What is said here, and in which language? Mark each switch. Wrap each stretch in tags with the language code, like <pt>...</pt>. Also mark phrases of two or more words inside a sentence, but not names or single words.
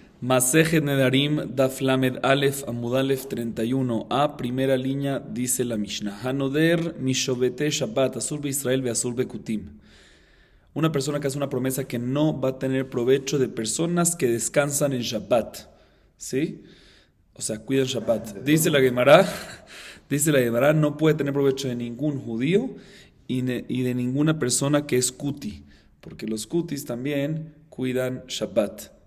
<es>Masejet Nedarim,</es> <he>דף למד אלף עמוד אלף</he> <es>31a, primera línea, dice la Mishnah.</es> <he>הנודר משובתי שבת אסור בישראל ואסור בכותים.</he> <es>Una persona que hace una promesa que no va a tener provecho de personas que descansan en Shabbat. ¿Sí? O sea, cuidan Shabbat. Dice la Gemara, no puede tener provecho de ningún judío y de ninguna persona que es kuti, porque los kutis también cuidan Shabbat.</es>